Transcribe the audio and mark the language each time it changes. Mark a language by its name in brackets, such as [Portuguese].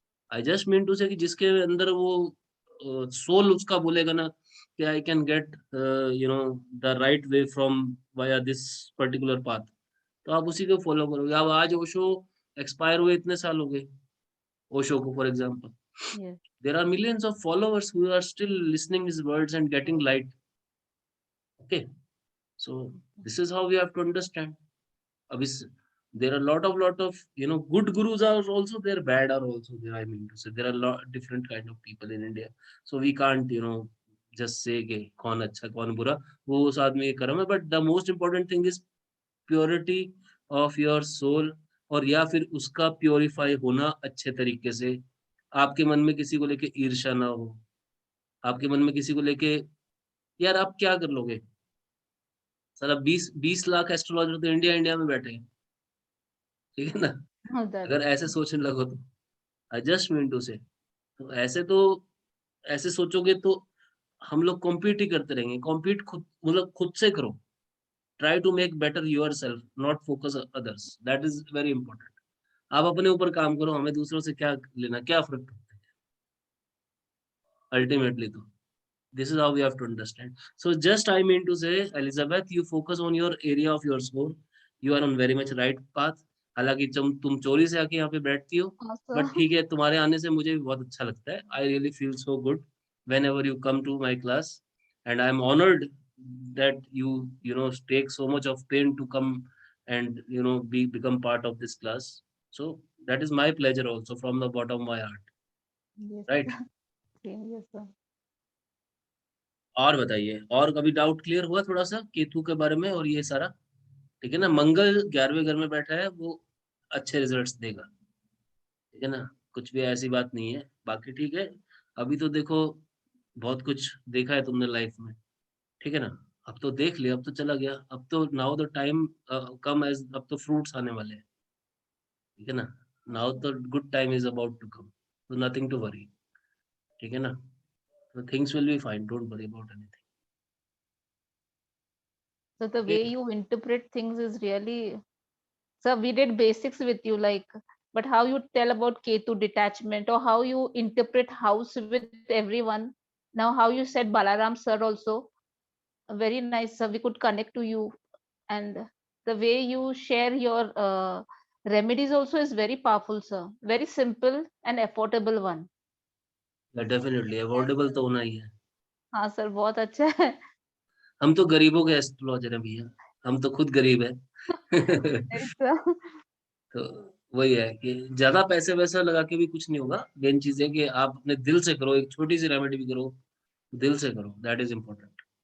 [English] I just mean to say [Hindi] कि जिसके अंदर वो सोल उसका बोलेगा ना कि [English] I can get the right way from via this particular path, [Hindi] तो आप उसी को फॉलो करोगे. अब आज ओशो एक्सपायर हुए इतने साल हो गए, ओशो को for example. [English] Yes. There are millions of followers who are still listening his words and getting light. Okay, so this is how we have to understand. [Hindi] अब इस [English] there are lot of good gurus are also there, bad are also there. I mean to say there are different kind of people in India, so we can't just say [Hindi] कि कौन अच्छा कौन बुरा, वो उस आदमी का कर्म है. [English] but the most important thing is purity of your soul, [Hindi] और या फिर उसका प्योरीफाई होना अच्छे तरीके से. आपके मन में किसी को लेके ईर्ष्या ना हो, आपके मन में किसी को लेके यार आप क्या कर लोगे. साला 20 लाख एस्ट्रोलॉजर तो इंडिया में बैठे हैं. ठीक है ना. [English] Oh, that. [Hindi] अगर ऐसे सोचने लगो तो [English] I just mean to say, [Hindi] तो ऐसे सोचोगे तो हम लोग कॉम्पीट ही करते रहेंगे. [English] compete [Hindi] खुद मतलब खुद से करो. [English] Try to make better yourself, not focus others. That is very important. [Hindi] आप अपने ऊपर काम करो, हमें दूसरों से क्या लेना, क्या फर्क पड़ता है अल्टीमेटली. [English] तो this is how we have to understand. So just I mean to say, Elizabeth, you focus on your area of your soul. You are on very much right path. [Hindi] हालांकि तुम चोरी से आके यहाँ पे बैठती हो, [English] Also, [Hindi] बट ठीक है, तुम्हारे आने से मुझे भी बहुत अच्छा लगता है. [English] I really feel so good whenever you come to my class, and I am honored that you take so much of pain to come and become part of this class. So that is my pleasure also from the bottom of my heart. yes, Right? yes, sir. [Hindi] और बताइए, और कभी doubt clear हुआ थोड़ा सा केतु के बारे में और ये सारा. ठीक है ना. मंगल 11वें घर में बैठा है, वो अच्छे रिजल्ट्स देगा. ठीक है ना. कुछ भी ऐसी बात नहीं है. बाकी ठीक है. अभी तो देखो बहुत कुछ देखा है तुमने लाइफ में. ठीक है ना. अब तो देख लिया, अब तो चला गया. अब तो [English] now the time come age, [Hindi] अब तो फ्रूट्स आने वाले हैं. ठीक है ना. [English] Now the good time is about to come, तो nothing to worry. [Hindi] ठीक है ना. [English] तो things will be fine, don't worry about anything. So the way you interpret things is really, so we did basics with you, like, but how you tell about Ketu detachment or how you interpret house with everyone. Now, how you said Balaram sir also, very nice. So we could connect to you, and the way you share your remedies also is very powerful, sir. Very simple and affordable one. [Hindi] Definitely affordable तो होना ही है। हाँ sir, बहुत अच्छा है। हम तो गरीबों के एस्ट्रोलॉजर हैं भैया, हम तो खुद गरीब है। नहीं सर। तो वही है कि ज्यादा पैसे वैसा लगा के भी कुछ नहीं होगा। मेन चीज है कि आप अपने दिल से करो, एक छोटी सी रेमेडी भी करो, दिल से करो, [English] That is important.